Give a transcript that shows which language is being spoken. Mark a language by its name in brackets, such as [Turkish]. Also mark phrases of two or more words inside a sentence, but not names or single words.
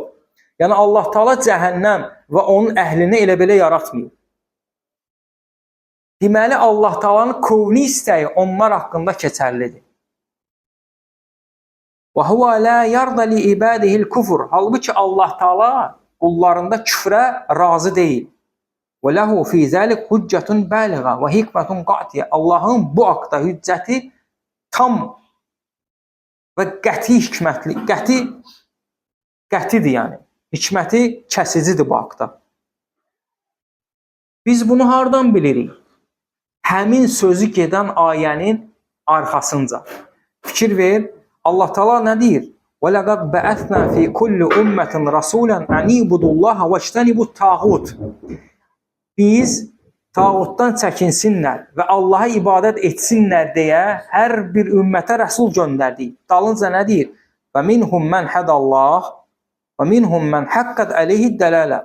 [Azerbaijani] Yəni Allah Taala cəhənnəm və onun əhlini elə belə yaratmıyor. Deməli, Allah Taala'nın kovni istəyi onlar haqqında keçərlidir. [Arabic] وهو لا يرضى لعباده الكفر. [Azerbaijani] Halbuki Allah Taala qullarında küfrə razı deyil. [Arabic] وله في ذلك حجة بالغة وحكمة قاطعة. [Azerbaijani] Allahın bu haqda hüccəti tam və qəti hikmətli, qətidir yəni. Hikməti kəsicidir bu haqda. Biz bunu hardan bilirik? Həmin sözü gedən ayənin arxasınca. Fikir ver. Allah Taala nə deyir? [Arabic] ولقد بعثنا في كل أمة رسولا أن اعبدوا الله واجتنبوا الطاغوت. [Azerbaijani] Biz tağutdan çəkinsinlər və Allaha ibadət etsinlər deyə hər bir ümmətə rəsul göndərdik. Dalınca nə deyir? [Arabic] ومنهم من هدى الله ومنهم من حقت عليه الضلالة.